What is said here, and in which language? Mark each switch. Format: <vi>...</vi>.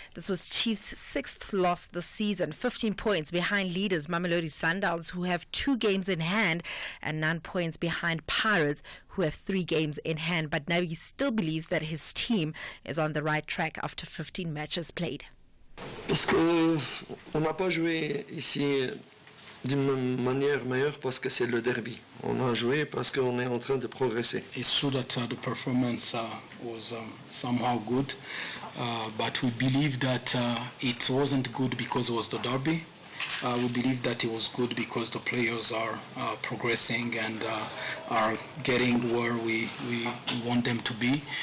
<en>This was Chiefs' 6th loss this season, 15 points behind leaders Mamelodi Sundowns, who have 2 games in hand, and 9 points behind Pirates, who have 3 games in hand. But Nabi still believes that his team is on the right track after 15 matches played.</en> <fr>Parce que on n'a pas joué ici d'une manière meilleure parce que c'est le derby. On a joué parce qu'on est en train de progresser.</fr> <en>It's true that the performance was somehow good, but we believe that it wasn't good because it was the derby. We believe that it was good because the players are progressing and are getting where we want them to be.</en>